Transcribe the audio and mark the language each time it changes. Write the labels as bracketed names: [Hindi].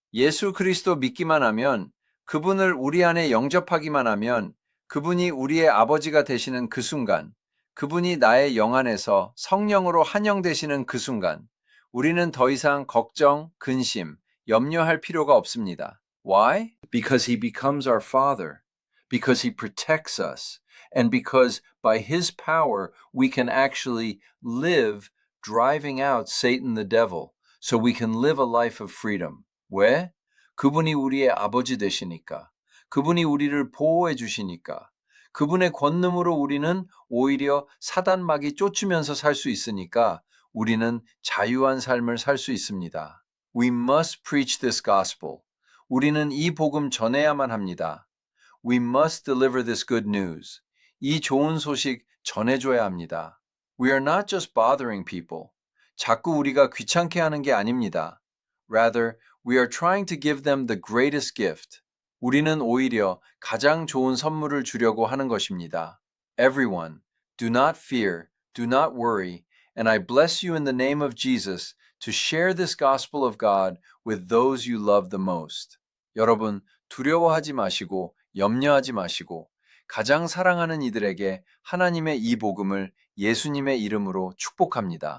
[Korean] 예수 그리스도 믿기만 하면, 그분을 우리 안에 영접하기만 하면, 그분이 우리의 아버지가 되시는 그 순간, 그분이 나의 영 안에서 성령으로 한영되시는 그 순간, 우리는 더 이상 걱정, 근심, 염려할 필요가 없습니다. [English] Why? Because he becomes our Father, because he protects us, and because by his power we can actually live driving out Satan the devil, so we can live a life of freedom. [Korean] 왜? 그분이 우리의 아버지 되시니까, 그분이 우리를 보호해 주시니까, 그분의 권능으로 우리는 오히려 사단마귀 쫓으면서 살 수 있으니까 우리는 자유한 삶을 살 수 있습니다. [English] We must preach this gospel. [Korean] 우리는 이 복음 전해야만 합니다. [English] We must deliver this good news. [Korean] 이 좋은 소식 전해줘야 합니다. [English] We are not just bothering people. [Korean] 자꾸 우리가 귀찮게 하는 게 아닙니다. [English] Rather, we are trying to give them the greatest gift. [Korean] 우리는 오히려 가장 좋은 선물을 주려고 하는 것입니다. [English] Everyone, do not fear, do not worry, and I bless you in the name of Jesus to share this gospel of God with those you love the most. [Korean] 여러분, 두려워하지 마시고 염려하지 마시고 가장 사랑하는 이들에게 하나님의 이 복음을 예수님의 이름으로 축복합니다.